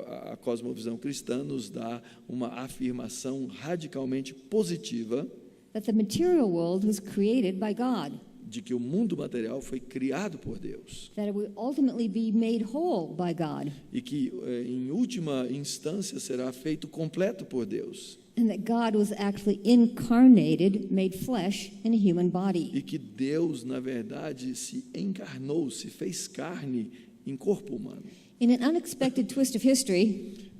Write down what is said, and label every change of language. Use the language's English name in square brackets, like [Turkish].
[Portuguese] A cosmovisão cristã nos dá uma afirmação radicalmente positiva [English] that the material world was created by God. [Portuguese] de que o mundo material foi criado por Deus [English] that it will ultimately be made whole by God, [Portuguese] e que, em última instância, será feito completo por Deus. [English] and that God was actually incarnated, made flesh in a human body. [Portuguese] E que Deus, na verdade, se encarnou, se fez carne em corpo humano. [English] In an unexpected twist of history,